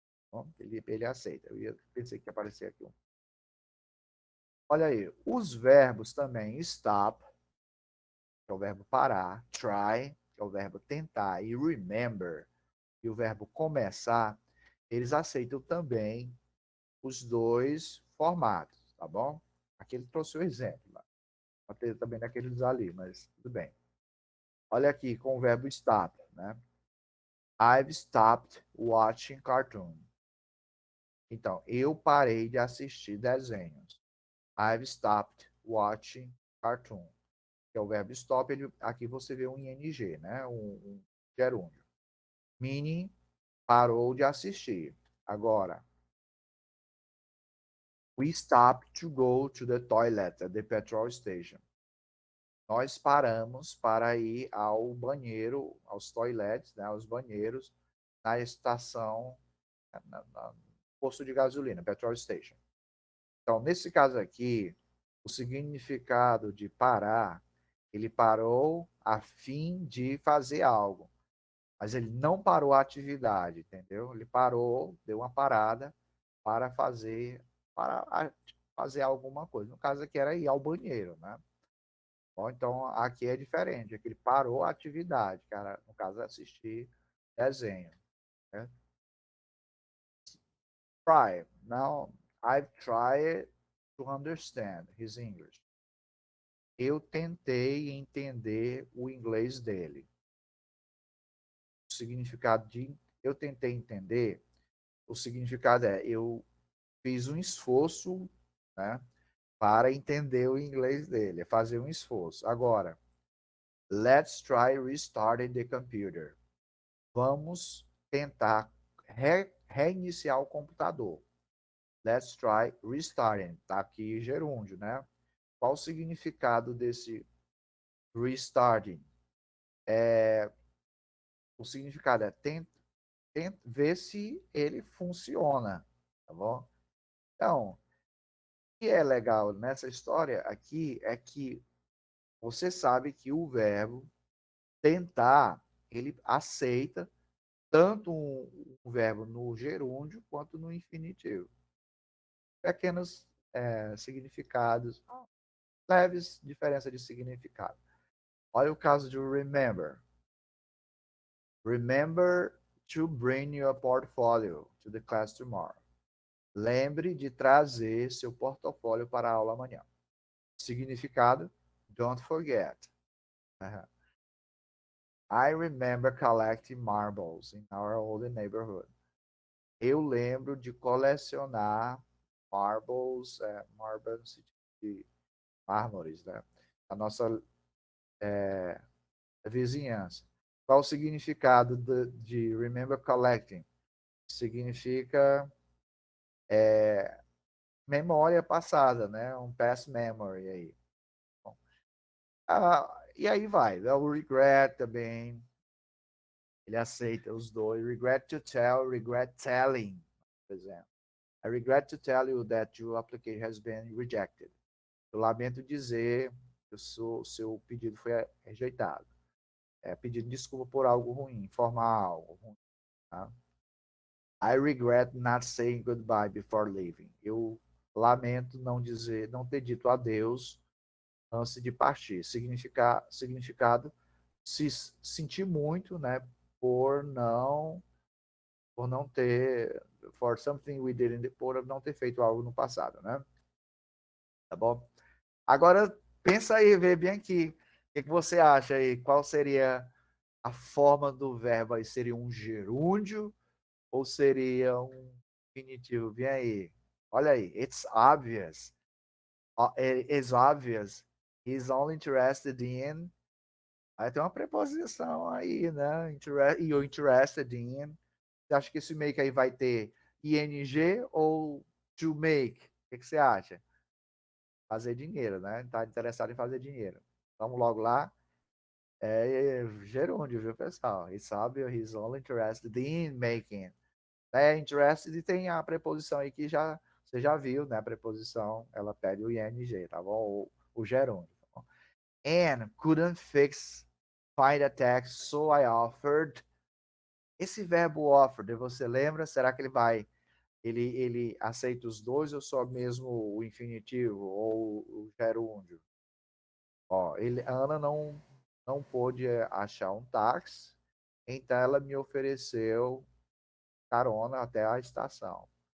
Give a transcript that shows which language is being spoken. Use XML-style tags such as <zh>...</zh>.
<pt>Bom, ele aceita. Pensei que ia aparecer aqui. Olha aí, os verbos também stop, que é o verbo parar, try, que é o verbo tentar, e remember, e o verbo começar, eles aceitam também os dois formatos, tá bom? Aqui ele trouxe o exemplo, pode ter também naqueles ali, mas tudo bem. Olha aqui com o verbo stop, né?</pt> <en>I've stopped watching cartoon.</en> <pt>Então, eu parei de assistir desenhos.</pt> <en>I've stopped watching cartoon.</en> <pt>Que é o verbo stop, aqui você vê um ing, né? Um gerúndio.</pt> <en>Meaning,</en> <pt>parou de assistir. Agora,</pt> <en>we stopped to go to the toilet at the petrol station.</en> <pt>Nós paramos para ir ao banheiro, aos toilets, né, aos banheiros, na estação, no posto de gasolina,</pt> <en>petrol station.</en> <pt>Então, nesse caso aqui, o significado de parar, ele parou a fim de fazer algo, mas ele não parou a atividade, entendeu? Ele parou, deu uma parada para fazer alguma coisa. No caso aqui era ir ao banheiro, né? Bom, então aqui é diferente, aqui ele parou a atividade, cara, no caso é assistir desenho, né?</pt> <en>Try. Now, I've tried to understand his English.</en> <pt>Eu tentei entender o inglês dele. O significado de eu tentei entender, o significado é eu fiz um esforço, né, para entender o inglês dele, é fazer um esforço. Agora,</pt> <en>let's try restarting the computer.</en> <pt>Vamos tentar reiniciar o computador.</pt> <en>Let's try restarting.</en> <pt>Tá aqui gerúndio, né? Qual o significado desse restarting? O significado é ver se ele funciona, tá bom? Então, o que é legal nessa história aqui é que você sabe que o verbo tentar, ele aceita tanto um verbo no gerúndio quanto no infinitivo. Pequenos significados, leves diferença de significado. Olha o caso de remember.</pt> <en>Remember to bring your portfolio to the class tomorrow.</en> <pt>Lembre de trazer seu portfólio para a aula amanhã. Significado,</pt> <en>don't forget. I remember collecting marbles in our old neighborhood.</en> <pt>Eu lembro de colecionar marbles, marbles de mármores, né? A nossa vizinhança. Qual o significado de remember collecting? Significa memória passada, né? Um</pt> <en>past memory</en> <pt>aí. Bom, e aí vai. O regret também. Ele aceita os dois.</pt> <en>Regret to tell, regret telling,</en> <pt>por exemplo.</pt> <en>I regret to tell you that your application has been rejected.</en> <pt>Eu lamento dizer que o seu pedido foi rejeitado. Pedindo desculpa por algo ruim, informar algo ruim. Tá?</pt> <en>I regret not saying goodbye before leaving.</en> <pt>Eu lamento não ter dito adeus antes de partir. Significado, se sentir muito, né, por não ter,</pt> <en>for something we didn't,</en> <pt>por não ter feito algo no passado, né? Tá bom? Agora pensa aí, vê bem aqui. O que você acha aí? Qual seria a forma do verbo aí? Seria um gerúndio ou seria um infinitivo? Vem aí. Olha aí.</pt> <en>It's obvious. It's obvious He's only interested in.</en> <pt>Aí tem uma preposição aí, né?</pt> <en>You're interested in.</en> <pt>Você acha que esse make aí vai ter ing ou to make? O que você acha? Fazer dinheiro, né? Tá interessado em fazer dinheiro. Vamos logo lá. É gerúndio, viu, pessoal?</pt> <en>He sabe, he's only interested in making.</en> <pt>É, interested e tem a preposição aí que já você já viu, né? A preposição, ela pede o ing, tá bom? O gerúndio. Tá bom?</pt> <en>And couldn't find a text, so I offered.</en> <pt>Esse verbo offered, você lembra? Será que ele aceita os dois ou só mesmo o infinitivo ou o gerúndio? Ó, Ana não pôde achar um táxi, então ela me ofereceu carona até a estação.</pt>